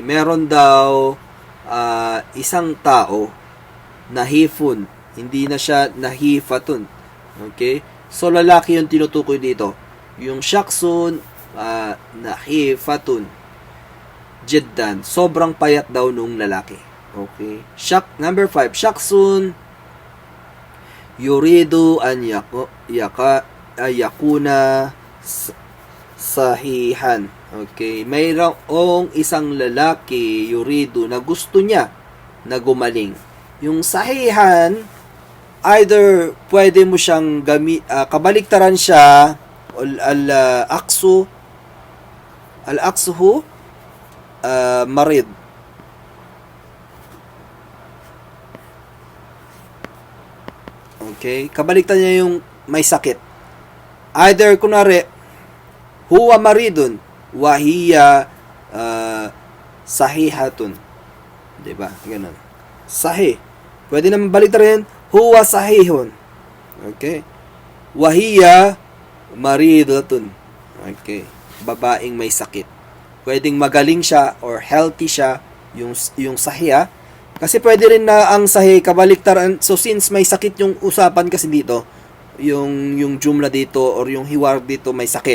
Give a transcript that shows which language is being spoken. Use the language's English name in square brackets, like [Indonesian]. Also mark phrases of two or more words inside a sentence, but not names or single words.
[Filipino] Meron daw, isang tao, nahifun, hindi na siya nahifatun. Okay? So, lalaki yung tinutukoy dito. Yung [Arabic] شخص نحيفة جدا. [Filipino] Sobrang payat daw nung lalaki. Okay. Number 5, [Arabic] شخص يريد أن يكون صحيحا. [Filipino] Okay. Mayroong isang lalaki, yuridu, na gusto niya na gumaling. Yung sahihan, either pwede mo siyang kabaliktaran siya, [Arabic] العكسه مريض. [Filipino] Okay? Kabaliktaran niya yung may sakit. Either, kunwari, [Arabic] هو مريض وهي صحيحة. [Filipino] Diba? Ganun. Sahih. Pwede naman baliktaran, [Arabic] هو صحيح. Okay? وهي مريضة. [Filipino] Okay. Babaeng may sakit. Pwedeng magaling siya or healthy siya, yung sahiya. Kasi pwede rin na ang sahi kabaliktaran. So since may sakit yung usapan kasi dito, yung jumla dito or yung hiwar dito may sakit.